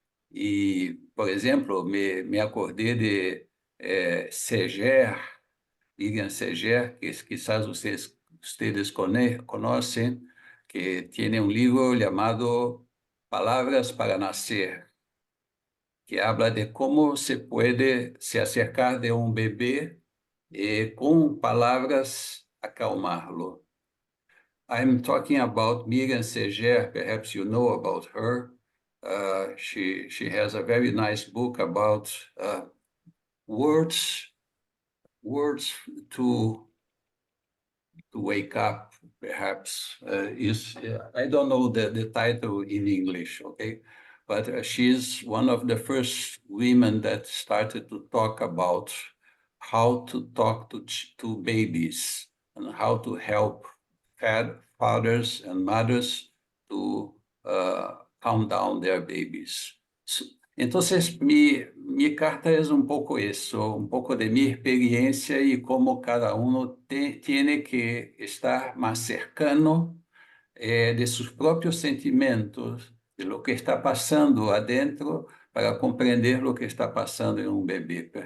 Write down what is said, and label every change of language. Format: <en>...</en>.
<es>Y, por ejemplo, me acordé de Seger, Vivian Seger, que quizás ustedes conocen, que tiene un libro llamado Palabras para Nacer, que habla de cómo se puede se acercar de un bebé con palabras acalmarlo.</es> <en>I'm talking about Miriam Seger. Perhaps you know about her. She has a very nice book about words to wake up, perhaps. I don't know the title in English, okay? But she's one of the first women that started to talk about how to talk to babies and how to help fathers and mothers to calm down their babies.</en> <es>Entonces, mi carta es un poco eso, un poco de mi experiencia y cómo cada uno tiene que estar más cercano de sus propios sentimientos, de lo que está pasando adentro para comprender lo que está pasando en un bebé.</es>